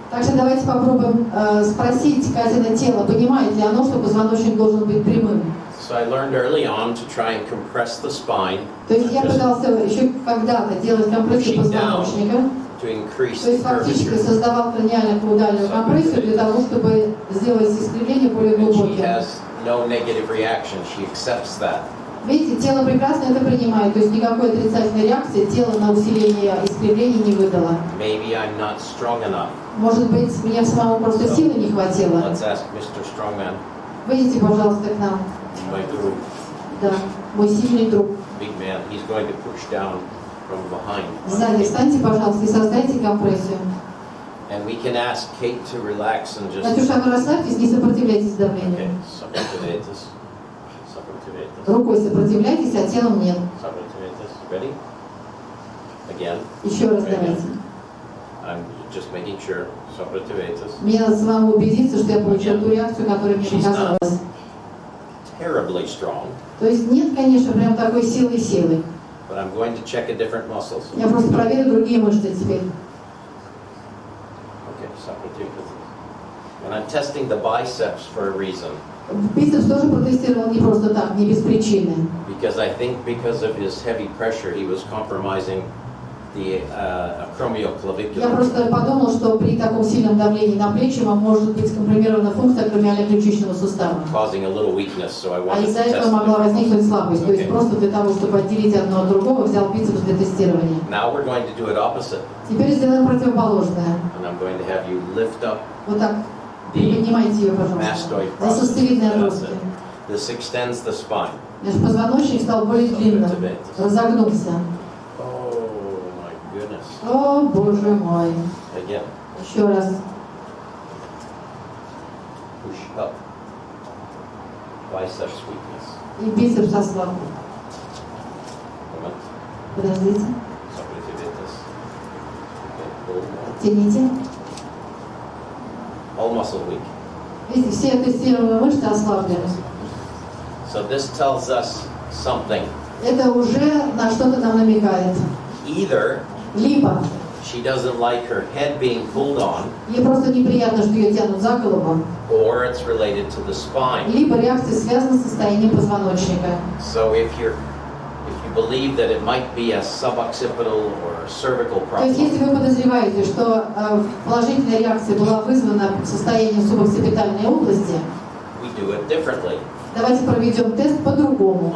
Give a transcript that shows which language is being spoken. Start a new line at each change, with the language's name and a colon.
Russian: Так что давайте попробуем спросить Катина тело, понимает ли оно, что позвоночник должен быть прямым.
English: So I learned early on to try and compress the spine.
Russian: То есть я пытался еще когда-то делать компрессию позвоночника.
English: To increase
Russian: То есть
English: the
Russian: фактически
English: curvature.
Russian: создавал краниально-каудальную компрессию для того, чтобы сделать искривление более
English: And she
Russian: глубоким.
English: has no negative reaction. She accepts that.
Russian: Видите, тело прекрасно это принимает, то есть никакой отрицательной реакции тело на усиление искривления не выдало.
English: Maybe I'm not strong enough.
Russian: Может быть, мне самому просто силы не хватило.
English: Let's ask Mr. Strongman,
Russian: Выйдите, пожалуйста, к нам.
English: my guru,
Russian: Да, мой сильный друг.
English: big man. He's going to push down from behind.
Russian: Сзади встаньте, пожалуйста, и создайте компрессию.
English: And we can ask Kate to relax and just.
Russian: Катюша, вы расслабьтесь, не сопротивляйтесь
English: Okay,
Russian: давлению. сопротивляйтесь. Сопротивляйтесь. Рукой сопротивляйтесь, а телом нет. Сопротивляйтесь.
English: Ready? Again.
Russian: Еще раз давайте.
English: I'm just making sure.
Russian: Сопротивляйтесь. Мне надо самому убедиться, что я получила ту реакцию, которая мне показалась.
English: Terribly strong,
Russian: То есть нет, конечно, прям такой силы.
English: but I'm going to check a different muscles.
Russian: Я просто проверю другие мышцы теперь.
English: Okay,
Russian: сопротивляйтесь.
English: And I'm testing the biceps for a reason.
Russian: Бицепс тоже протестировал не просто так, не без причины.
English: Because I think because of his heavy pressure, he was compromising the
Russian: Я
English: acromioclavicular.
Russian: просто подумал, что при таком сильном давлении на плечи может быть скомпримирована функция акромиально-ключичного сустава.
English: Causing a little weakness, so I
Russian: А
English: wanted to
Russian: из-за
English: test
Russian: этого могла
English: it.
Russian: возникнуть слабость. То есть
English: Okay.
Russian: просто для того, чтобы отделить одно от другого, взял бицепс для тестирования.
English: Now we're going to do it opposite,
Russian: Теперь сделаем противоположное.
English: and I'm going to have you lift up
Russian: Вот так. Приподнимайте ее, пожалуйста.
English: mastoid
Russian: За суставидные
English: process. That's
Russian: отростки.
English: it. This extends the spine.
Russian: Наш позвоночник стал более длинным, разогнулся.
English: Oh my goodness.
Russian: О, боже мой.
English: Again,
Russian: Еще раз.
English: push up. Biceps weakness.
Russian: И бицепс ослаб.
English: Moment.
Russian: Подождите. Сопротивляйтесь.
English: Okay, pull more.
Russian: Тяните.
English: All muscle weak.
Russian: Видите, все тестируемые мышцы ослаблены.
English: So this tells us something.
Russian: Это уже на что-то нам намекает.
English: Either
Russian: Либо
English: she doesn't like her head being pulled on,
Russian: ей просто неприятно, что ее тянут за голову,
English: or it's related to the spine.
Russian: либо реакция связана с состоянием позвоночника.
English: So if you believe that it might be a suboccipital or a cervical
Russian: То есть, если
English: problem,
Russian: вы подозреваете, что положительная реакция была вызвана состоянием субоксипитальной области,
English: we do it differently.
Russian: давайте проведем тест по-другому.